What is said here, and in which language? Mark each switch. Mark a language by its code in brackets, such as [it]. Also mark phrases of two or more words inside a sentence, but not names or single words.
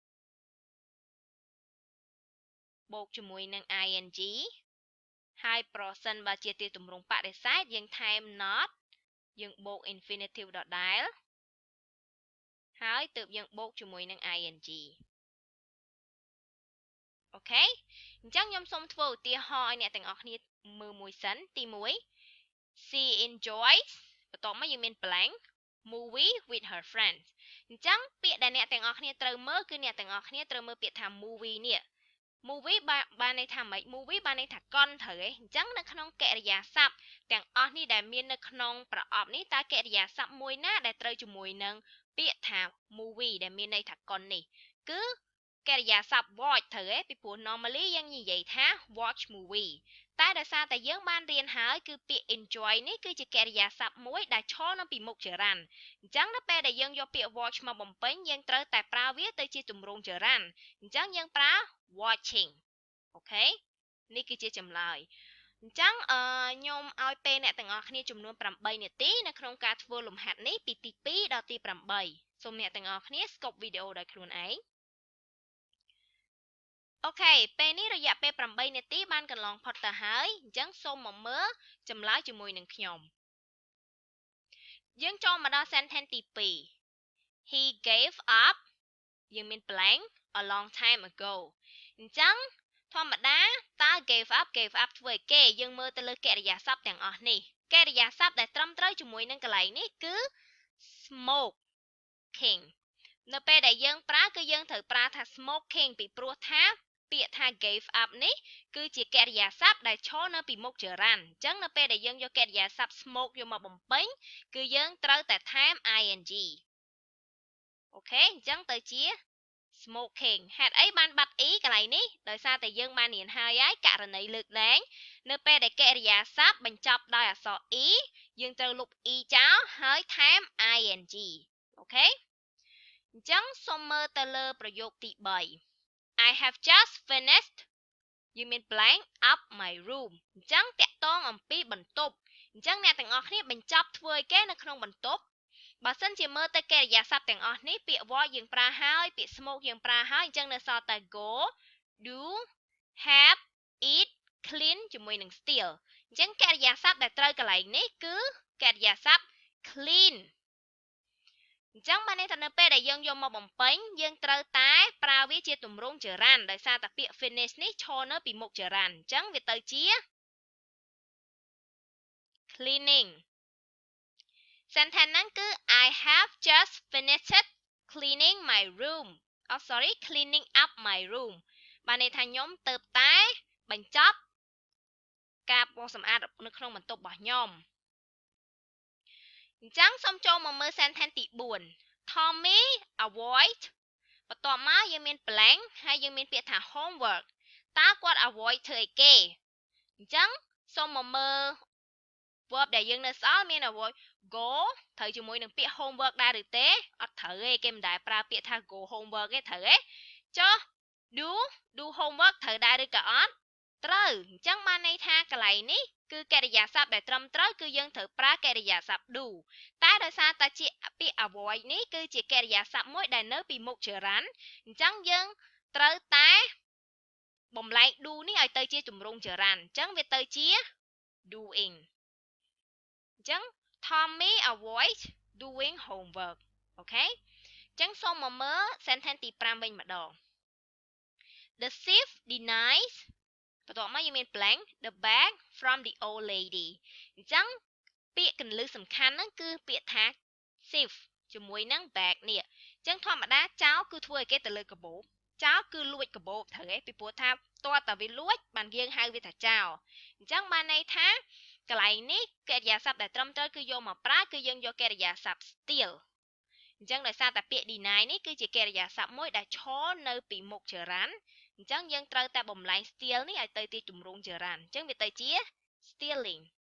[km] បូកជាមួយនឹង ing ហើយប្រសិនបើជាទម្រង់បដិសេធយើងថែម not យើងបូក infinitive ដដែលហើយទើបយើងបូកជាមួយនឹង ingអូខេអញ្ចឹងខ្ញុំសូមធ្វើឧទាហរណ៍ឲ្យអ្នកទាំងអស់គ្នាមើលមួយសិនទី1 [en] She enjoys [km] បន្ទាប់មកយើងមាន [en] blank movie with her friends [km] អញ្ចឹងពាក្យដែលអ្នកទាំងអស់គ្នាត្រូវមើលគឺអ្នកទាំងអស់គ្នាត្រូវមើលពាក្យថា movie នេះ movie បានន័យថាម៉េច movie បានន័យថាកុនត្រូវទេអញ្ចឹងនៅក្នុងកិរិយាសព្ទទាំងអស់នេះដែលមាននៅក្នុងប្រ អប់នេះតើកិរិយាសព្ទមួយណាដែលត្រូវជាមួយនឹងពាក្យថា movie ដែលមានន័យថាកុននេះគឺកិរិយាសព្ទ watch ត្រូវទេពីព្រោះ normally យើង និយាយថា [en] watch movie [km] តែដោយសារតែយើងបានរៀនហើយគឺពាក្យ enjoy នេះគឺជាកិរិយាសព្ទមួយដែលឈរនៅពីមុខចរន្តអញ្ចឹងនៅពេលដែលយើងយកពាក្យ watch មកបំពេញយើងត្រូវតែប្រើវាទៅជាទម្រង់ចរន្តអញ្ចឹងយើងប្រើ watching អូខេនេះគឺជាចម្លើយអញ្ចឹងខ្ញុំឲ្យពេលអ្នកទាំងអស់គ្នាចំនួន8នាទីនៅក្នុងការធ្វើលំហាត់នេះពីទី2ដល់ទី8សូមអ្នកទាំងអស់គ្នាស្កប់វីដេអូដោយខ្លួនឯង អូខេពេលនេះរយៈពេល8នាទីបានកន្លងផុតទៅហើយអញ្ចឹងសូមមកមើលចម្លើយជាមួយនឹងខ្ញុំយើងចូលមកដល់ sentence ទី2 [en] He gave up [km] យើងមាន [en] blank a long time ago [km] អញ្ចឹងធម្មតាតើ [en] gave up [km] ធ្វើឲ្យគេយើងមើលទៅលើកិរិយាសព្ទទាំងអស់នេះកិរិយាសព្ទដែលត្រឹមត្រូវជាមួយនឹងកន្លែងនេះគឺ smoking នៅពេលដែលយើងប្រើគឺយើងត្រូវប្រើថា smoking ពីព្រោះថាពាក្យថា [en] gave up [km] នេះគឺជាកិរិយាសព្ទដែលឈរនៅពីមុខចរន្តអញ្ចឹងនៅពេលដែលយើងយកកិរិយាសព្ទ smoke យកមកបំពេញគឺយើងត្រូវតែថែម ing អូខេអញ្ចឹងទៅជា smoking ហេតុអីបានបាត់ e កន្លែងនេះដោយសារតែយើងបានរៀនហើយករណីលើកលែងនៅពេលដែលកិរិយាសព្ទបញ្ចប់ដោយអក្សរ e យើងត្រូវលុប e ចោលហើយថែម ing អូខេអ ញ្ចឹងសូមមើលទៅលើប្រយោគទី3 [en] I have just finished [km] យើងមាន [en] blank up my room [km] អញ្ចឹងតាក់ទងអំពីបន្ទប់អ ញ្ចឹងអ្នកទាំងអស់គ្នាបញ្ចប់ធ្វើឲ្យគេនៅក្នុងបន្ទប់បើសិនជាមើលទៅកិរិយាសព្ទទាំងអស់នេះពាក្យ work យើងប្រើហើយពាក្យ smoke យើងប្រើហើយអញ្ចឹងនៅសល់តែ [en] go do have eat clean [km] ជាមួយនឹង steal អញ្ចឹងកិរិយាសព្ទដែលត្រូវកន្លែងនេះគឺកិរិយាសព្ទ clean អញ្ចឹងបានន័យថានៅពេលដែលយើងយកមកបំពេញយើងត្រូវតែប្រើវាជាទម្រង់ចរន្តដោយសារតែពាក្យ finish នេះឈរនៅពីមុខចរន្តអញ្ចឹងវាទៅជា [en] cleaning sentence [km] ហ្នឹងគឺ [en] I have just finished cleaning my room [km] cleaning up my room បានន័យថាខ្ញុំទៅតែបញ្ចប់ការបោសសម្អាតនៅក្នុងបន្ទប់របស់ខ្ញុំ អញ្ចឹងសូមចូលមកមើល sentence ទី4 Tommy avoid បន្ទាប់មកយើងមាន blank ហើយយើងមានពាក្យថា homework តើគាត់ avoid ធ្វើអីគេអញ្ចឹងសូមមកមើល verb ដែលយើងនៅសល់មាន [en] avoid go [km] ត្រូវជាមួយនឹងពាក្យ homework ដែរឬទេអត់ត្រូវទេគេមិនដែលប្រើពាក្យថា [en] go homework [km] ទេត្រូវទេចុះ [en] do homework [km] ត្រូវដែរឬក៏អត់ត្រូវអញ្ចឹងបានន័យថាកន្លែងនេះគឺកិរិយាសព្ទដែលត្រឹមត្រូវគឺយើងត្រូវប្រើកិរិយាសព្ទ do តែដោយសារតែជាពាក្យ avoid នេះគឺជាកិរិយាសព្ទមួយដែលនៅពីមុខចរន្តអញ្ចឹងយើងត្រូវតែបំលែង do នេះឲ្យទៅជាទម្រង់ចរន្តអញ្ចឹងវាទៅជា doing អញ្ចឹង [en] Tommy avoid doing homework [km] អូខេអញ្ចឹងសូមមកមើល sentence ទី5វិញម្ដង [en] The thief denies [km] បន្ទាប់មកយើងមាន [en] blank the bag from the old [km] lady អញ្ចឹងពាក្យកន្លឹះសំខាន់ហ្នឹងគឺពាក្យថា thief ជាមួយនឹង bag នេះអញ្ចឹងធម្មតាចោរគឺធ្វើឲ្យគេទៅលើកាបូបចោលគឺលួចកាបូបត្រូវឯងពីព្រោះថា តើតាវាលួចបានយើងហៅវាថាចោលអញ្ចឹងបានន័យថាកន្លែងនេះកិរិយាសព្ទដែលត្រឹមត្រូវគឺយកមកប្រើគឺយើងយកកិរិយាសព្ទ steal អញ្ចឹងដោយសារតែពាក្យ deny នេះគឺជាកិរិយាសព្ទមួយដែលឈរនៅពីមុខចរន្តអញ្ចឹងយើងត្រូវតែបំលែង steal នេះឲ្យទៅជាទម្រង់ចរន្តអញ្ចឹងវាទៅជា stealing